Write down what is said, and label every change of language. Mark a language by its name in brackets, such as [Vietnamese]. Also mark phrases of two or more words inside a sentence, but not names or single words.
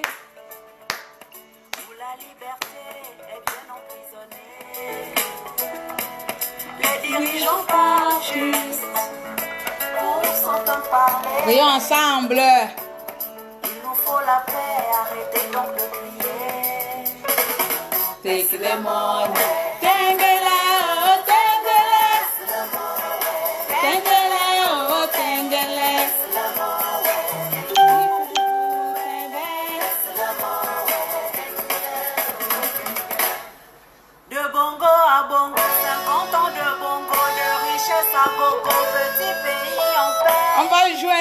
[French] Où la liberté est bien emprisonnée. Les dirigeants pas justes pour s'entendre parler. Veillons ensemble. Il nous faut la paix, arrêtez donc de crier. [English] Take the money. Tengele, oh tengele. Tengele, oh tengele. [French] De Bongo à Bongo, 50 ans de Bongo, de richesse à Bongo, petit pays en paix. On va jouer.